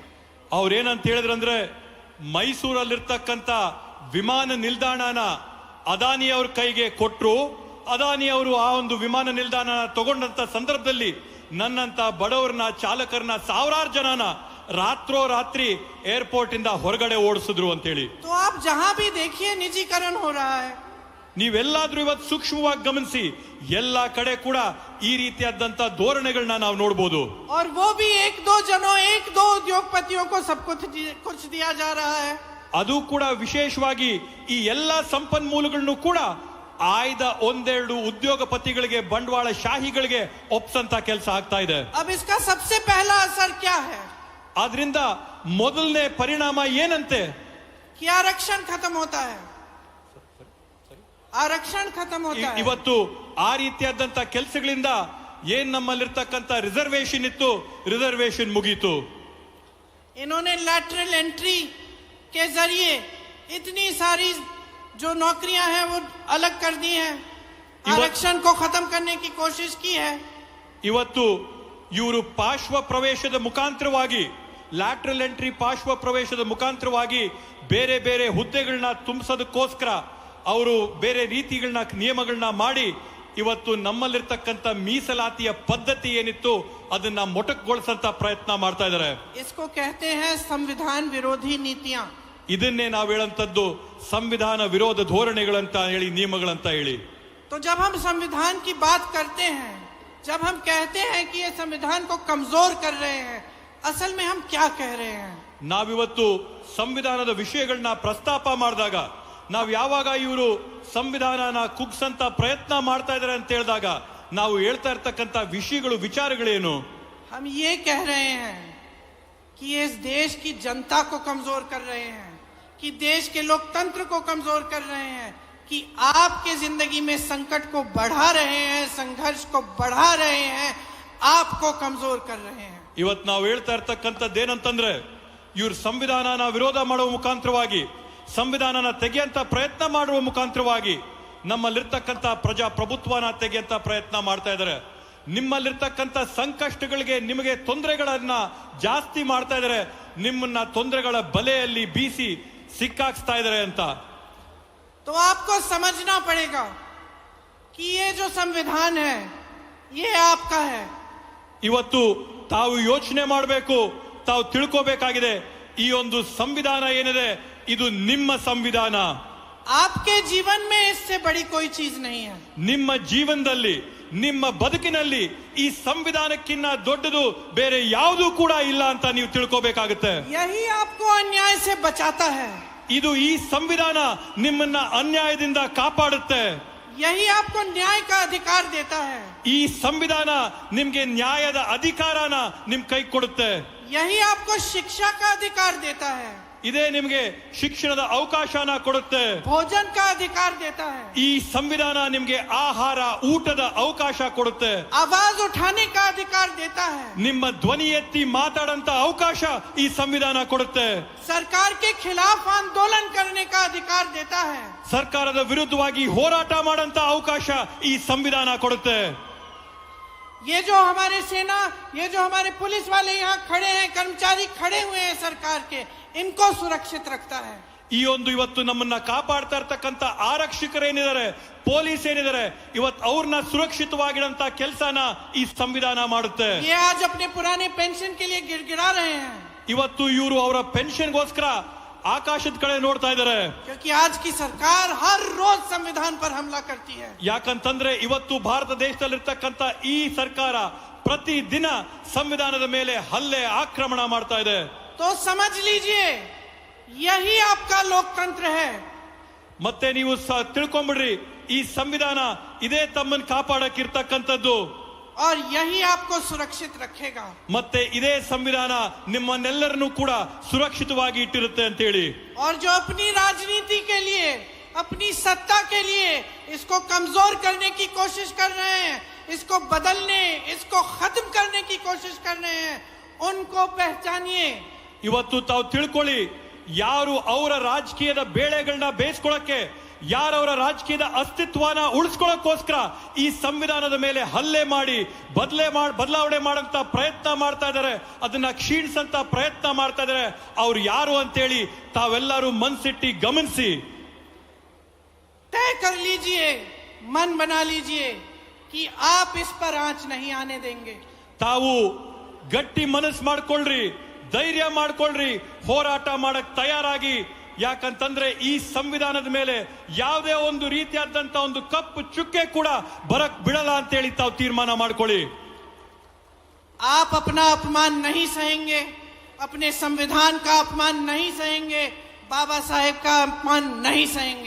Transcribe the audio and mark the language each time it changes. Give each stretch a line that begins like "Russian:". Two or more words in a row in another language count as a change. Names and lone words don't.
Kannada: ಅವ್ರೇನಂತ ಹೇಳಿದ್ರಂದ್ರೆ, ಮೈಸೂರಲ್ಲಿರ್ತಕ್ಕಂಥ ವಿಮಾನ ನಿಲ್ದಾಣನ ಅದಾನಿ ಅವ್ರ ಕೈಗೆ ಕೊಟ್ರು. ಅದಾನಿ ಅವರು ಆ ಒಂದು ವಿಮಾನ ನಿಲ್ದಾಣ ತಗೊಂಡಂತ ಸಂದರ್ಭದಲ್ಲಿ ನನ್ನಂತ ಬಡವರನ್ನ, ಚಾಲಕರನ್ನ, ಸಾವಿರಾರು ಜನನ ರಾತ್ರೋ ರಾತ್ರಿ ಏರ್ಪೋರ್ಟ್ ಇಂದ ಹೊರಗಡೆ ಓಡಿಸಿದ್ರು ಅಂತೇಳಿ.
Hindi: तो आप जहां भी देखिए निजीकरण हो रहा है.
Kannada: ನೀವೆಲ್ಲಾದ್ರೂ ಇವತ್ತು ಸೂಕ್ಷ್ಮವಾಗಿ ಗಮನಿಸಿ, ಎಲ್ಲಾ ಕಡೆ ಕೂಡ ಈ ರೀತಿಯಾದಂತ ಧೋರಣೆಗಳನ್ನ ನಾವು ನೋಡಬಹುದು.
Hindi: और वो भी एक दो जनों, एक दो उद्योगपतियों को सब कुछ दिया जा रहा है.
Kannada: ಅದು ಕೂಡ ವಿಶೇಷವಾಗಿ ಈ ಎಲ್ಲಾ ಸಂಪನ್ಮೂಲಗಳನ್ನು ಕೂಡ ಆಯ್ದ ಒಂದೆರಡು ಉದ್ಯೋಗಪತಿಗಳಿಗೆ, ಬಂಡವಾಳ ಶಾಹಿಗಳಿಗೆ ಒಪ್ಸಂತ ಕೆಲಸ ಆಗ್ತಾ ಇದೆ.
Hindi: अब इसका सबसे पहला असर क्या है?
Kannada: ಆದ್ರಿಂದ ಮೊದಲನೇ ಪರಿಣಾಮ ಏನಂತೆ?
Hindi: कि आरक्षण खत्म होता है. आरक्षण खत्म होता है.
Kannada: ಇವತ್ತು ಆ ರೀತಿಯಾದಂತ ಕೆಲಸಗಳಿಂದ ಏನ್ ನಮ್ಮಲ್ಲಿರ್ತಕ್ಕಂಥ ರಿಸರ್ವೇಶನ್ ಇತ್ತು, ರಿಸರ್ವೇಶನ್ ಮುಗೀತು.
Hindi: इन्होंने
English: lateral entry
Hindi: के जरिए इतनी सारी जो नौकरियां हैं वो अलग कर दी हैं. आरक्षण को खत्म करने की कोशिश की है.
Kannada: ಇವತ್ತು ಇವರು ಪಾರ್ಶ್ವ ಪ್ರವೇಶದ ಮುಖಾಂತರವಾಗಿ,
English: lateral entry
Kannada: ಪಾರ್ಶ್ವ ಪ್ರವೇಶದ ಮುಖಾಂತರವಾಗಿ ಬೇರೆ ಬೇರೆ ಹುದ್ದೆಗಳನ್ನ ತುಂಬಿಸೋದಕ್ಕೋಸ್ಕರ ಅವರು ಬೇರೆ ರೀತಿಗಳನ್ನ, ನಿಯಮಗಳನ್ನ ಮಾಡಿ ಇವತ್ತು ನಮ್ಮಲ್ಲಿರ್ತಕ್ಕಂಥ ಮೀಸಲಾತಿಯ ಪದ್ಧತಿ ಏನಿತ್ತು ಅದನ್ನ ಮೊಟಕುಗೊಳಿಸಂತ ಪ್ರಯತ್ನ ಮಾಡ್ತಾ ಇದ್ದಾರೆ.
Hindi: इसको कहते हैं संविधान विरोधी नीतियां.
Kannada: ಇದನ್ನೇ ನಾವು ಹೇಳಂತದ್ದು ಸಂವಿಧಾನ ವಿರೋಧ ಧೋರಣೆಗಳಂತ ಹೇಳಿ, ನಿಯಮಗಳಂತ ಹೇಳಿ.
Hindi: तो जब हम संविधान की बात करते हैं, जब हम कहते हैं कि ये संविधान को कमजोर कर रहे हैं, असल में हम क्या कह रहे हैं?
Kannada: ನಾವಿವತ್ತು ಸಂವಿಧಾನದ ವಿಷಯಗಳನ್ನ ಪ್ರಸ್ತಾಪ ಮಾಡಿದಾಗ, ನಾವು ಯಾವಾಗ ಇವರು ಸಂವಿಧಾನನ ಕುಗ್ಸಂತ ಪ್ರಯತ್ನ ಮಾಡ್ತಾ ಇದ್ದಾರೆ ಅಂತ ಹೇಳಿದಾಗ ನಾವು ಹೇಳ್ತಾ ಇರ್ತಕ್ಕಂಥ ವಿಷಯಗಳು, ವಿಚಾರಗಳೇನು?
Hindi: हम ये कह रहे हैं कि ये इस देश की जनता को कमजोर कर रहे हैं, कि देश के लोकतंत्र को कमजोर कर रहे हैं, कि आपके जिंदगी में संकट को बढ़ा रहे हैं, संघर्ष को बढ़ा रहे हैं, आपको कमजोर कर रहे हैं.
Kannada: ಇವತ್ತು ನಾವು ಹೇಳ್ತಾ ಇರ್ತಕ್ಕಂಥದ್ದೇನಂತಂದ್ರೆ, ಇವ್ರು ಸಂವಿಧಾನನ ವಿರೋಧ ಮಾಡುವ ಮುಖಾಂತರವಾಗಿ, ಸಂವಿಧಾನನ ತೆಗೆಯಂತ ಪ್ರಯತ್ನ ಮಾಡುವ ಮುಖಾಂತರವಾಗಿ ನಮ್ಮಲ್ಲಿರ್ತಕ್ಕಂಥ ಪ್ರಜಾಪ್ರಭುತ್ವನ ತೆಗೆಯಂತ ಪ್ರಯತ್ನ ಮಾಡ್ತಾ ಇದ್ದಾರೆ. ನಿಮ್ಮಲ್ಲಿರ್ತಕ್ಕಂಥ ಸಂಕಷ್ಟಗಳಿಗೆ, ನಿಮಗೆ ತೊಂದರೆಗಳನ್ನ ಜಾಸ್ತಿ ಮಾಡ್ತಾ ಇದ್ದಾರೆ, ನಿಮ್ಮನ್ನ ತೊಂದರೆಗಳ ಬಲೆಯಲ್ಲಿ ಬೀಸಿ ಸಿಕ್ಕಾಕ್ಸ್ತಾ ಇದ್ದಾರೆ ಅಂತ.
Hindi: तो आपको समझना पड़ेगा कि ये जो संविधान है ये आपका है.
Kannada: ಇವತ್ತು ತಾವು ಯೋಚನೆ ಮಾಡಬೇಕು, ತಾವು ತಿಳ್ಕೋಬೇಕಾಗಿದೆ, ಈ ಒಂದು ಸಂವಿಧಾನ ಏನಿದೆ ಇದು ನಿಮ್ಮ ಸಂವಿಧಾನ.
Hindi: आपके जीवन में इससे बड़ी कोई चीज नहीं है.
Kannada: ನಿಮ್ಮ ಜೀವನದಲ್ಲಿ, ನಿಮ್ಮ ಬದುಕಿನಲ್ಲಿ ಈ ಸಂವಿಧಾನಕ್ಕಿಂತ ದೊಡ್ಡದು ಬೇರೆ ಯಾವುದೂ ಕೂಡ ಇಲ್ಲ ಅಂತ ನೀವು ತಿಳ್ಕೋಬೇಕಾಗುತ್ತೆ.
Hindi: यही आपको अन्याय से बचाता है.
Kannada: ಇದು ಈ ಸಂವಿಧಾನ ನಿಮ್ಮನ್ನ ಅನ್ಯಾಯದಿಂದ ಕಾಪಾಡುತ್ತೆ.
Hindi: यही आपको न्याय का अधिकार देता है.
Kannada: ಈ ಸಂವಿಧಾನ ನಿಮ್ಗೆ ನ್ಯಾಯದ ಅಧಿಕಾರನ ನಿಮ್ ಕೈ ಕೊಡುತ್ತೆ.
Hindi: यही आपको शिक्षा का अधिकार देता है.
Kannada: ಇದೇ ನಿಮ್ಗೆ ಶಿಕ್ಷಣದ ಅವಕಾಶನ ಕೊಡುತ್ತೆ.
Hindi: भोजन का अधिकार देता है.
Kannada: ಈ ಸಂವಿಧಾನ ನಿಮ್ಗೆ ಆಹಾರ, ಊಟದ ಅವಕಾಶ ಕೊಡುತ್ತೆ.
Hindi: आवाज उठाने का अधिकार देता है.
Kannada: ನಿಮ್ಮ ಧ್ವನಿ ಎತ್ತಿ ಮಾತಾಡಂತ ಅವಕಾಶ ಈ ಸಂವಿಧಾನ ಕೊಡುತ್ತೆ.
Hindi: सरकार के खिलाफ आंदोलन करने का अधिकार देता है.
Kannada: ಸರ್ಕಾರದ ವಿರುದ್ಧವಾಗಿ ಹೋರಾಟ ಮಾಡಂತ ಅವಕಾಶ ಈ ಸಂವಿಧಾನ ಕೊಡುತ್ತೆ.
Hindi: ये जो हमारे सेना, ये जो हमारे पुलिस वाले यहाँ खड़े हैं, कर्मचारी खड़े हुए हैं सरकार के, इनको सुरक्षित रखता है।
Kannada: ಈ ಒಂದು ಇವತ್ತು ನಮ್ಮನ್ನ ಕಾಪಾಡ್ತಾ ಇರ್ತಕ್ಕಂಥ ಆರಕ್ಷಕರೇನಿದ್ದಾರೆ, ಪೊಲೀಸ್ ಏನಿದ್ದಾರೆ, ಇವತ್ತು ಅವ್ರನ್ನ ಸುರಕ್ಷಿತವಾಗಿಡಂತ ಕೆಲಸನ ಈ ಸಂವಿಧಾನ ಮಾಡುತ್ತೆ.
Hindi: ये आज अपने पुराने पेंशन के लिए गिड़गिड़ा रहे हैं,
Kannada: ಇವತ್ತು ಇವರು ಅವರ ಪೆನ್ಷನ್ಗೋಸ್ಕರ ಆಕಾಶದ ಕಡೆ ನೋಡ್ತಾ ಇದ್ದಾರೆ.
Hindi: क्योंकि आज की सरकार हर रोज संविधान पर हमला करती है.
Kannada: ಯಾಕಂತಂದ್ರೆ ಇವತ್ತು ಭಾರತ ದೇಶದಲ್ಲಿರ್ತಕ್ಕಂಥ ಈ ಸರ್ಕಾರ ಪ್ರತಿ ದಿನ ಸಂವಿಧಾನದ ಮೇಲೆ ಹಲ್ಲೆ ಆಕ್ರಮಣ ಮಾಡ್ತಾ ಇದೆ.
Hindi: तो समझ लीजिए, यही आपका लोकतंत्र है.
Kannada: ಮತ್ತೆ ನೀವು ತಿಳ್ಕೊಂಬಿಡ್ರಿ, ಈ ಸಂವಿಧಾನ ಇದೇ ತಮ್ಮನ್ನು ಕಾಪಾಡಕ್ಕಿರ್ತಕ್ಕಂಥದ್ದು,
Hindi: और यही आपको सुरक्षित रखेगा.
Kannada: ಮತ್ತೆ ಇದೇ ಸಂವಿಧಾನ ನಿಮ್ಮನ್ನೆಲ್ಲರನ್ನೂ ಕೂಡ ಸುರಕ್ಷಿತವಾಗಿ ಇಟ್ಟಿರುತ್ತೆ ಅಂತ ಹೇಳಿ.
Hindi: और जो अपनी राजनीति के लिए, अपनी सत्ता के लिए इसको कमजोर करने की कोशिश कर रहे हैं, इसको बदलने, इसको खत्म करने की कोशिश कर रहे हैं, उनको पहचानिए.
Kannada: ಇವತ್ತು ತಾವು ತಿಳ್ಕೊಳ್ಳಿ, ಯಾರು ಅವರ ರಾಜಕೀಯದ ಬೇಳೆಗಳನ್ನ ಬೇಯಿಸ್ಕೊಳ್ಳಕ್ಕೆ, ಯಾರವರ ರಾಜಕೀಯದ ಅಸ್ತಿತ್ವನ ಉಳಿಸ್ಕೊಳ್ಳೋಕ್ಕೋಸ್ಕರ ಈ ಸಂವಿಧಾನದ ಮೇಲೆ ಹಲ್ಲೆ ಮಾಡಿ ಬದಲಾವಣೆ ಮಾಡಂತ ಪ್ರಯತ್ನ ಮಾಡ್ತಾ ಇದ್ದಾರೆ, ಅದನ್ನ ಕ್ಷೀಣಿಸಂತ ಪ್ರಯತ್ನ ಮಾಡ್ತಾ ಇದ್ದಾರೆ, ಅವ್ರು ಯಾರು ಅಂತೇಳಿ ತಾವೆಲ್ಲರೂ ಮನ್ಸಿಟ್ಟಿ ಗಮನಿಸಿ.
Hindi: तय कर लीजिए, मन बना लीजिए कि आप इस पर आंच नहीं आने देंगे.
Kannada: ತಾವು ಗಟ್ಟಿ ಮನಸ್ಸು ಮಾಡ್ಕೊಳ್ರಿ, ಧೈರ್ಯ ಮಾಡ್ಕೊಳ್ರಿ, ಹೋರಾಟ ಮಾಡಕ್ ತಯಾರಾಗಿ. ಯಾಕಂತಂದ್ರೆ ಈ ಸಂವಿಧಾನದ ಮೇಲೆ ಯಾವುದೇ ಒಂದು ರೀತಿಯಾದಂತ ಒಂದು ಕಪ್ಪು ಚುಕ್ಕೆ ಕೂಡ ಬರಕ್ ಬಿಡಲ್ಲ ಅಂತೇಳಿ ತಾವು ತೀರ್ಮಾನ ಮಾಡ್ಕೊಳ್ಳಿ.
Hindi: आप अपना अपमान नहीं सहेंगे, अपने संविधान का अपमान नहीं सहेंगे, बाबा साहेब का अपमान नहीं सहेंगे.